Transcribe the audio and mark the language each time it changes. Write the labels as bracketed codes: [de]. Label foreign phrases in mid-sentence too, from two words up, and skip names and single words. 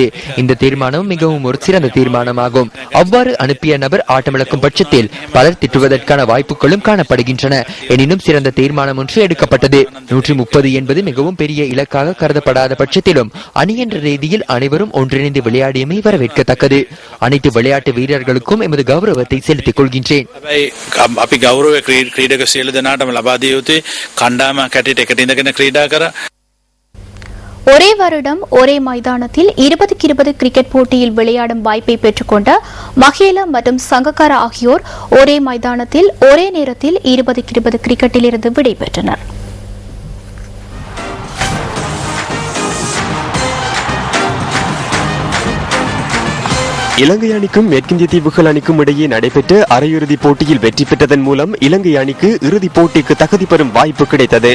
[ta] இந்த தீர்மானம் மிகவும் ஒரு சிறந்த தீர்மானமாகும். அவ்வாறு அனுப்பிய நபர் ஆட்டமிழக்கும் பட்சத்தில் பலர் திட்டுவதற்கான வாய்ப்புகளும் காணப்படுகின்றன. எனினும் சிறந்த தீர்மானம் ஒன்று எடுக்கப்பட்டது. 130 என்பது மிகவும் பெரிய இலக்காக கருதப்படாத பட்சத்திலும் அணி என்ற ரீதியில் அனைவரும் ஒன்றிணைந்து விளையாடியமை வரவேற்கத்தக்கது. அனைத்து விளையாட்டு வீரர்களுக்கும் எமது கௌரவத்தை செலுத்திக் கொள்கின்றேன். [si] අපි ගෞරව ක්‍රීඩක සියලු දෙනාටම ලබා දිය යුතුයි. කණ්ඩායමක් හැටියට එකට ඉඳගෙන ක්‍රීඩා කර [ta] ஒரே வருடம் ஒரே மைதானத்தில் 20-20 கிரிக்கெட் போட்டியில் விளையாடும் வாய்ப்பை பெற்றுக்கொண்ட மஹேல மற்றும் சங்கக்கார ஆகியோர் ஒரே மைதானத்தில் ஒரே நேரத்தில் 20-20 கிரிக்கெட்டில் இருந்து விடைபெற்றனர். இலங்கை அணிக்கும் மேற்கிந்திய தீவுகள் அணிக்கும் இடையே நடைபெற்ற அரையிறுதிப் போட்டியில் வெற்றி பெற்றதன் மூலம் இலங்கை அணிக்கு இறுதிப் போட்டிக்கு தகுதி பெறும் வாய்ப்பு கிடைத்தது.